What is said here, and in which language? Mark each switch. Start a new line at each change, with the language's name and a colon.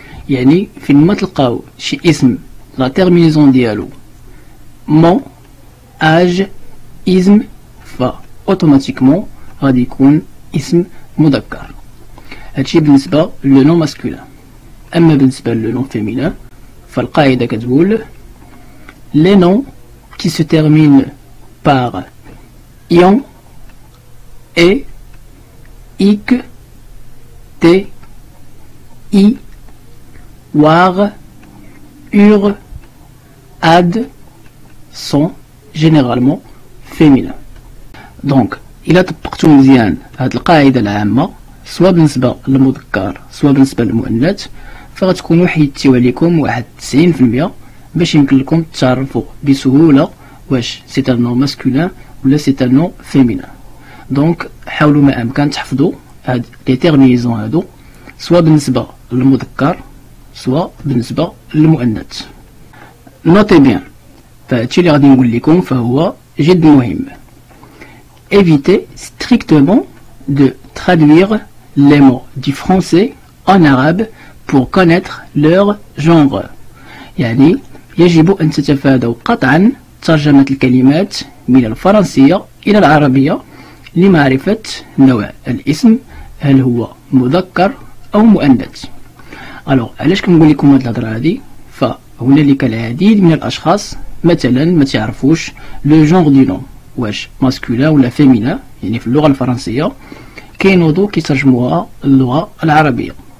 Arabic: يعني فين ما تلقاو شي اسم لا تيرمينيزون ديالو mon, âge, isme فا اوتوماتيكمون غادي يكون اسم مذكر. هادشي بالنسبة لو نون ماسكولين. اما بالنسبة لو نون فيمينين فالقاعدة كتقول
French: les noms qui se terminent par ion, et, ik, t, i, war, ur, ad sont généralement féminins.
Arabic: دونك إلا طبقتو مزيان هاد القاعدة العامة سواء بالنسبة للمذكر سواء بالنسبة للمؤنث فغتكونوا حيدتيو عليكم واحد 90% باش يمكن لكم تعرفوا بسهولة واش سي ان نون ماسكولين ولا سي ان نون فيمينين. دونك حاولوا ما امكن تحفظوا هاد لي تيرمينيزون هادو سواء بالنسبة للمذكر سواء بالنسبة للمؤنث. نوتي بيان، فهادشي اللي غادي نقول لكم فهو جد مهم.
French: Évitez strictement de traduire les mots du français en arabe pour connaître leur genre.
Arabic: يعني يجب أن تتفادوا قطعا ترجمة الكلمات من الفرنسية إلى العربية لمعرفة نوع الاسم، هل هو مذكر أو مؤنث. ألوغ علاش كنقول لكم هاد الهضرة هادي؟ فهنالك العديد من الأشخاص مثلا ما تعرفوش لو جونغ دو نون واش ماسكولين ولا فيمينين، يعني في اللغة الفرنسية كينوضو كيترجموها اللغة العربية.